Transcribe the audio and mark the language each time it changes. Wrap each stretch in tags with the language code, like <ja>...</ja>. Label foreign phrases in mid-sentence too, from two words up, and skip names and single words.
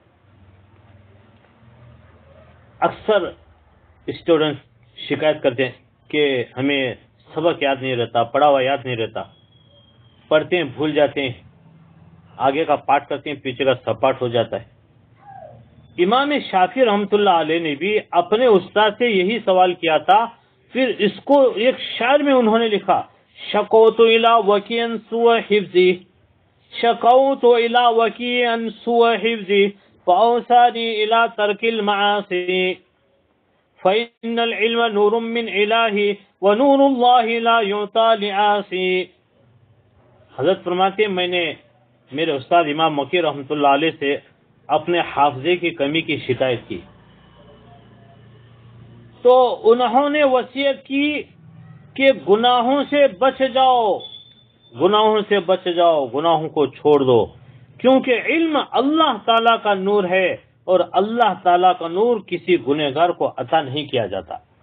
<ur>اکثر اسٹوڈنٹس شکایت کرتے ہیں کہ ہمیں سبق یاد نہیں رہتا، پڑھا ہوا یاد نہیں رہتا، پڑھتے ہیں بھول جاتے ہیں، آگے کا پاٹ کرتے ہیں پیچھے کا سپاٹ ہو جاتا ہے۔ امام شافعی رحمۃ اللہ علیہ نے بھی اپنے استاد سے یہی سوال کیا تھا، پھر اس کو ایک شعر میں انہوں نے لکھا،</ur> <ar>شکوت الی وکیع سوء حفظی، شکوت الی وکیع سوء حفظی فاوصانی الی ترک المعاصی فإن العلم نور من الہ ونور اللہ لا یعطى لعاصی۔</ar> <ur>حضرت فرماتے ہیں میں نے میرے استاد امام مکی رحمۃ اللہ علیہ سے اپنے حافظے کی کمی کی شکایت کی تو انہوں نے وصیت کی کہ گناہوں سے بچ جاؤ، گناہوں سے بچ جاؤ، گناہوں کو چھوڑ دو، کیونکہ علم اللہ تعالیٰ کا نور ہے اور اللہ تعالیٰ کا نور کسی گنہگار کو عطا نہیں کیا جاتا۔</ur>